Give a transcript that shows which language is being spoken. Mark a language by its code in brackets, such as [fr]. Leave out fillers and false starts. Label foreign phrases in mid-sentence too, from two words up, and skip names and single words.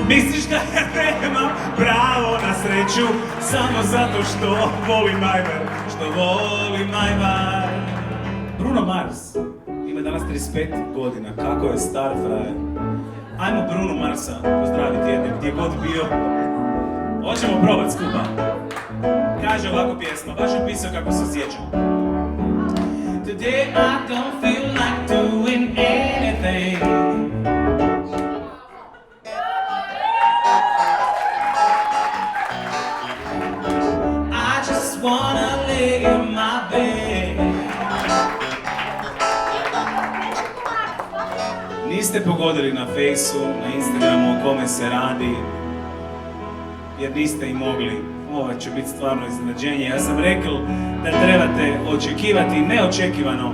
[hr] Misliš da ja nemam pravo na sreću, samo zato što volim Ajvar, što volim Ajvar. Bruno Mars ima danas 35 godina, kako je star frajer. Ajmo Bruno Marsa pozdraviti jednog, gdje god bio. Hoćemo probat skupa. Kaže ovako pjesma, baš je pisao kako se osjećam. [en] Today I don't feel like doing anything. I just wanna lay in my bed. [hr] Niste pogodili na Fejsu, na Instagramu o kome se radi, jer niste i mogli. Ovo će biti stvarno iznenađenje. Ja sam rekao da trebate očekivati neočekivano.